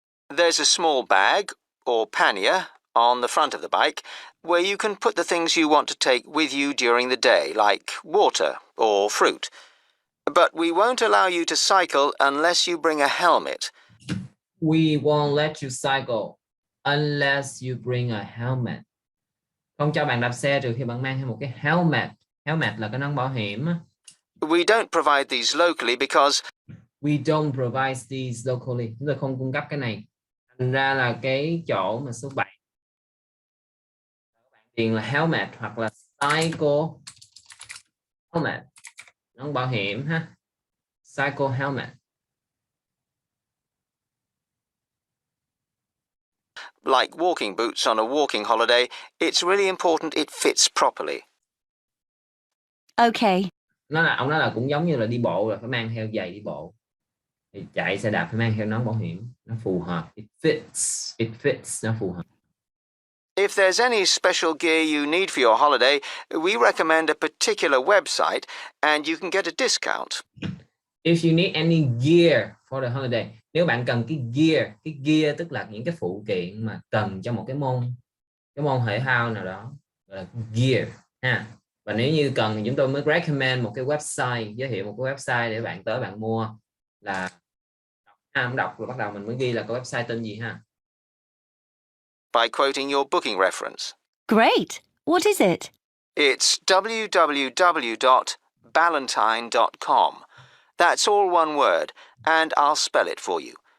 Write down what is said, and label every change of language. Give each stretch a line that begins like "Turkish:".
English: There's a small bag, or pannier, on the front of the bike, where you can put the things you want to take with you during the day, like water or fruit. But we won't allow you to cycle unless you bring a helmet. We won't let you cycle unless you bring a helmet.
Vietnamese: Không cho bạn đạp xe trừ khi bạn mang theo một cái helmet. Helmet là cái nón bảo hiểm.
English: We don't provide these locally because We don't provide these locally.
Vietnamese: Chúng tôi không cung cấp cái này. Thành ra là cái chỗ mà số 7 bạn điền là helmet hoặc là cycle helmet. Nón bảo hiểm ha.
English: Cycle helmet. like walking boots on a walking holiday, it's really important it fits properly. Okay.
Vietnamese: Ông nói là cũng giống như là đi bộ là phải mang theo giày đi bộ. Thì chạy xe đạp phải mang theo nón bảo hiểm, nó phù hợp.
English: It fits,
Vietnamese: nó phù hợp.
English: If there's any special gear you need for your holiday, we recommend a particular website and you can get a discount. If you need any gear for the holiday,
Vietnamese: nếu bạn cần cái gear tức là những cái phụ kiện mà cần cho một cái môn thể thao nào đó, gọi là gear ha. Và nếu như cần thì chúng tôi mới recommend một cái website, giới thiệu một cái website để bạn tới bạn mua là đọc rồi bắt đầu mình mới ghi là cái website tên gì ha.
English: By quoting your booking reference. Great. What is it? It's www.ballantine.com. That's all one word, and I'll spell it for you.